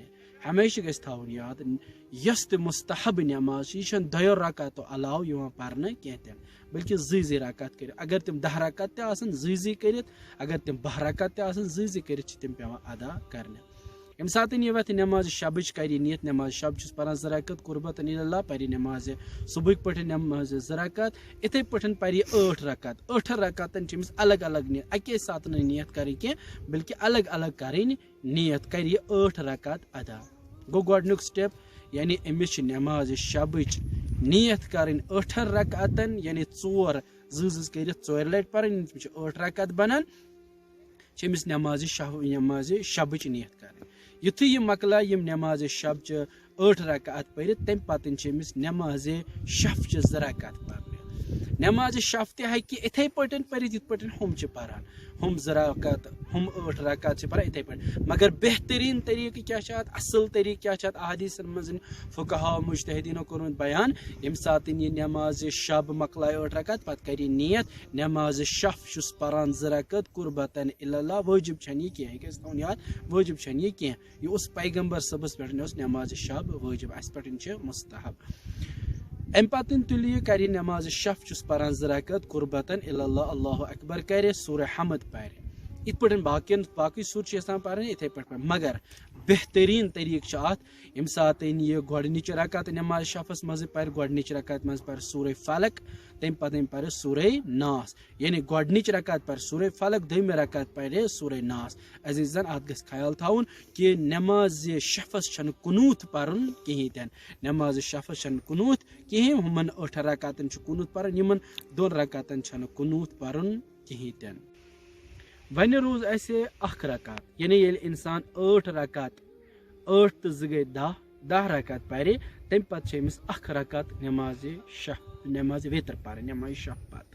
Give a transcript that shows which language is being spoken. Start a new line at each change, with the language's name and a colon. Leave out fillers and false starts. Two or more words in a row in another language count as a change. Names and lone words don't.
Kashmiri: ہمیشہ گژھِ تھاوُن یاد یۄس تہِ مستحب نماز چھِ یہِ چھنہٕ 2 رکعتو علاوٕ یِوان پرنہٕ کینٛہہ تہِ بلکہ 2 رکعت کٔرِتھ. اگر تِم 10 رکعت تہِ آسن 2 کٔرِتھ، اگر تِم 12 رکعت تہِ آسن 2 کٔرِتھ چھِ تِم پیٚوان ادا کرنہِ. ییٚمہِ ساتہٕ یہِ وتھِ نماز شبٕچ کرِ نیت نماز شب چھُس پران 2 رکعت
Arabic: قربتن اللہ،
Kashmiri: پرِ نماز صبحٕکۍ پٲٹھۍ نماز 2 رکعت، اِتھے پٲٹھۍ پرِ 8 رکعت. 8 رکعتن چھِ أمِس الگ الگ نیت، اکے ساتہٕ نہٕ نیت کرٕنۍ کینٛہہ بلکہ الگ الگ کرٕنۍ نیت، کرِ یہِ 8 رکعت ادا. گوٚو گۄڈنیُک سٹیپ یعنی أمِس چھِ نماز شبٕچ نیت کرٕنۍ 8 رکعتن یعنی 4 2 کٔرِتھ 4 لٹہِ پرٕنۍ، تِم چھِ 8 رکعت بنان، چھِ أمِس نماز شبٕچ نیت کرٕنۍ. یُتھُے یہِ مۄکلاے یِم نماز شبچہِ 8 رکعت پٔرِتھ تمہِ پتہٕ چھِ أمِس نماز شفچہِ 2 رکعت پرنہِ. نماز شف تہِ ہیٚکہِ اِتھے پٲٹھۍ پٔرِتھ یِتھ پٲٹھۍ ہُم چھِ پران، ہُم 2 رکعت ہُم 8 رکعت چھِ پران اِتھے پٲٹھۍ. مگر بہترین طریقہٕ کیا چھُ اتھ، اصل طریقہٕ کیا چھُ اتھ، احادیثن منٛز فقہا مجتہدیٖنو کوٚرمُت بیان. ییٚمہِ ساتہٕ یہِ نماز شب مۄکلاے 8 رکعت پتہٕ کرِ یہِ نیت نماز شف چھُس پران 2 رکعت
Arabic: قربتن اللہ.
Kashmiri: واجب چھنہٕ یہِ کینٛہہ، یہِ گژھِ تھاوُن یاد واجب چھنہٕ یہِ کینٛہہ، یہِ اوس پیغمبر صٲبس پٮ۪ٹھ اوس نماز شب واجب، اسہِ پٮ۪ٹھ چھِ مستحب. امہِ پتہٕ تُلہِ یہِ کرِ نماز شف چھُس پران 2 رکعت
Arabic: قربتن اللہ اللہ اکبر،
Kashmiri: کرِ سورہ حمد پرِ. یِتھ پٲٹھۍ باقٕے سور چھِ یژھان پرٕنۍ اِتھے پٲٹھۍ پرِ. مگر بہترین طریقہٕ چھُ اتھ ییٚمہِ ساتہٕ یہِ گۄڈنِچ رکعت نماز شفس منٛز پرِ، گۄڈنِچ رکعت منٛز پرِ سورہ فلق، تمہِ پتہٕ پرِ سورہ ناس. یعنی گۄڈنِچ رکعت پرِ سورہ فلق، دوٚیمہِ رکعت پرِ سورہ ناس. عزیزن اتھ گژھِ خیال تھاوُن کہِ نماز شفس چھنہٕ قنوٗت پرُن کہیٖنۍ تہِ نہٕ، نماز شفس چھنہٕ قنوٗت کہیٖنۍ. ہُمن 8 رکعتن چھُ قنوٗت پرُن، یِمن 2 رکعتن چھنہٕ قنوٗت پرُن کہیٖنۍ تہِ نہٕ. وۄنۍ روٗز اسہِ 1 رکعت یعنی ییٚلہِ انسان 8 رکعت 8 تہٕ 2 گٔے 10 رکعت پرِ، تمہِ پتہٕ چھِ أمِس 1 رکعت نماز وتر پرٕنۍ نماز شف پتہٕ.